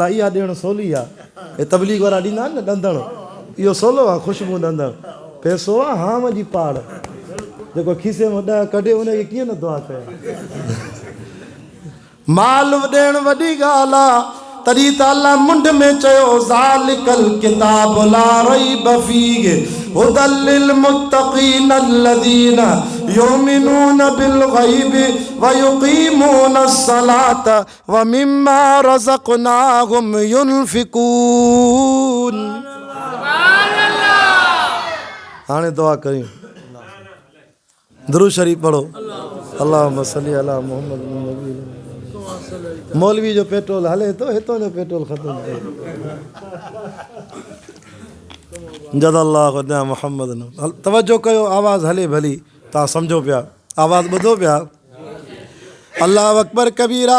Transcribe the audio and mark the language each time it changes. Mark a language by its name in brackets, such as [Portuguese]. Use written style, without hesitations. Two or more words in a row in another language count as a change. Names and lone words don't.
[Sindhi] इहा ॾियणु सवली आहे, हे तबलीग वारा ॾींदा आहिनि न ॾंदणु, इहो सवलो आहे, ख़ुशबू ॾंदणु। पैसो आहे हाव जी पाड़, जेको खीसे में 10 कढे उनखे कीअं न दुआ कयो। माल ॾियणु वॾी ॻाल्हि आहे, तॾहिं त अल्लाह मुंड में चयो [Arabic] ذلك الكتاب لا ريب فيه هدى للمتقين الذين يؤمنون بالغيب ويقيمون الصلاة ومما رزقناهم ينفقون. [Sindhi] हाणे दुआ करियूं, दुरूद शरीफ पढ़ो। [Arabic] اللهم صل على محمد. [Sindhi] मौलवी जो पेट्रोल हले तो, हितों जो पेट्रोल ख़त्म थियो। [Arabic] جزاه الله خير محمد. [Sindhi] तवज्जो कयो, आवाज़ हले भली, तव्हां सम्झो पिया, आवाज़ ॿुधो पिया। [Arabic] الله أكبر كبيرا.